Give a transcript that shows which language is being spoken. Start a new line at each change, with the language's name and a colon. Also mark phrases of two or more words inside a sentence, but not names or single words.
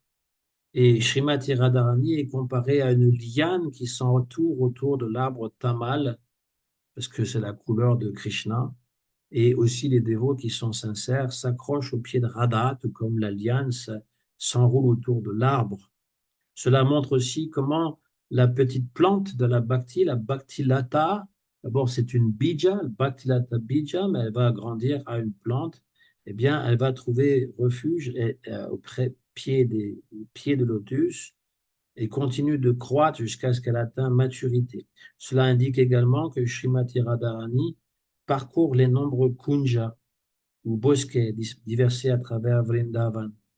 French: Et Srimati Radharani est comparée à une liane qui s'entoure autour de l'arbre Tamal, parce que c'est la couleur de Krishna. Et aussi les dévots qui sont sincères s'accrochent au pied de Radha, tout comme la liane s'enroule autour de l'arbre. Cela montre aussi comment la petite plante de la bhakti, la
Sanskrit: bhakti lata,
French: d'abord c'est une bija, le
Sanskrit: bhakti lata bija,
French: mais elle va grandir à une plante, eh bien elle va trouver refuge auprès des pieds de lotus et continue de croître jusqu'à ce qu'elle atteigne maturité. Cela indique également que Srimati Radharani parcourt les nombreux kunjas ou bosquets dispersés à travers Vrindavan.